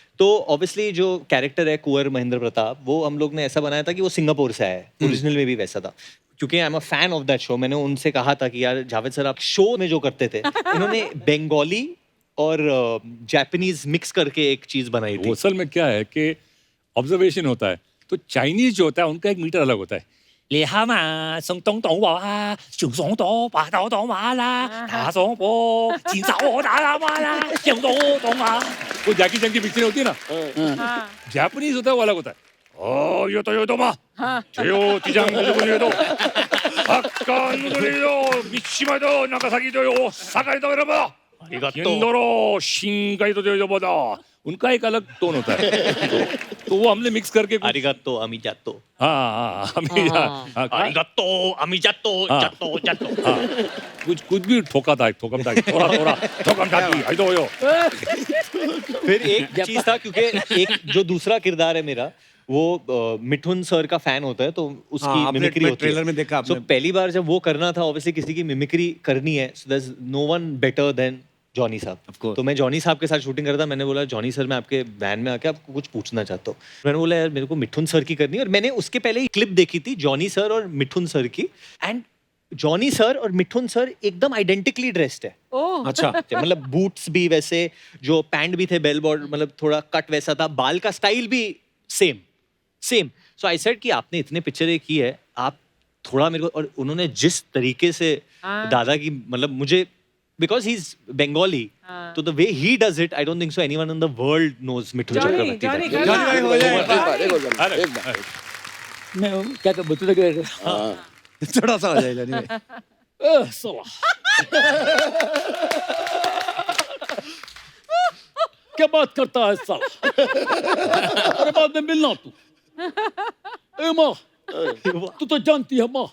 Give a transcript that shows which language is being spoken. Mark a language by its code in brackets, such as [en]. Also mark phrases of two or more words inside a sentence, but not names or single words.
[hi] तो ऑब्वियसली जो कैरेक्टर है कुंवर महेंद्र प्रताप, वो हम लोग ने ऐसा बनाया था कि वो सिंगापुर से आया है, ओरिजिनल में भी वैसा था। क्योंकि [en] I am a fan of that show, [hi] मैंने उनसे कहा था कि यार जावेद सर आप शो में जो करते थे, इन्होंने बंगाली और जापानीज मिक्स करके एक चीज बनाई थी। असल में क्या है कि ऑब्जर्वेशन होता है, तो चाइनीज जो होता है उनका एक मीटर अलग होता है। ले हामा संग तोंग तोंग वा चुंग सोंग दो बा दो दो मा ला ता सोंग बो जिन जाओ दा ला मा ला जिंग दो दो मा, वो जैकी चैन की पिक्चर होती है ना, जापानीज होता है वो अलग होता है। ओ यो तो मा जो तिजांग जो दो हक्का नुदो मिशिमा दो नागासाकी दो ओसाका दो रे बा हिंदोरो शिंगाई तो जो बदा, उनका एक अलग टोन होता है। तो वो हमने मिक्स करके आरिगातो अमिजातो, आरिगातो अमिजातो जातो जातो, कुछ भी ठोका था, ठोकम था, थोड़ा ठोकम था आई तो यो। फिर एक चीज था, क्योंकि एक जो दूसरा किरदार है मेरा, वो मिठुन सर का फैन होता है, तो उसकी मिमिक्री होती है। ट्रेलर में देखा आपने। So, पहली बार जब वो करना था, ऑब्वियसली किसी की मिमिक्री करनी है, [en] so there's no one better than [hi] जॉनी साहब। तो मैं जॉनी साहब के साथ शूटिंग कर रहा था, मैंने बोला जॉनी सर मैं आपके वैन में आके आपको कुछ पूछना चाहता हूँ। मैंने बोला यार मेरे को मिठुन सर की करनी है, और मैंने उसके पहले ही क्लिप देखी थी जॉनी सर और मिठुन सर की, एंड जॉनी सर और मिठुन सर एकदम [en] identically dressed [hi] है। अच्छा, मतलब बूट्स भी वैसे, जो पैंट भी थे [en] bell border, [hi] मतलब थोड़ा कट वैसा था, बाल का स्टाइल भी सेम। [en] So I said [hi] कि आपने इतने पिक्चरें की है, आप थोड़ा मेरे को, और उन्होंने जिस तरीके से दादा की, मतलब मुझे [en] because he's Bengali, so the way he does it, I don't think so anyone in the world knows Mithu Johnny, Chakrabarti. Johnny, that way. [hi] जॉनी भाई हो जाए एक बार एक बार मैं क्या बता दे थोड़ा सा हो जाए जॉनी भाई क्या बात करता है साला अरे बाद में मिलना तू ए माँ तू तो जानती है माँ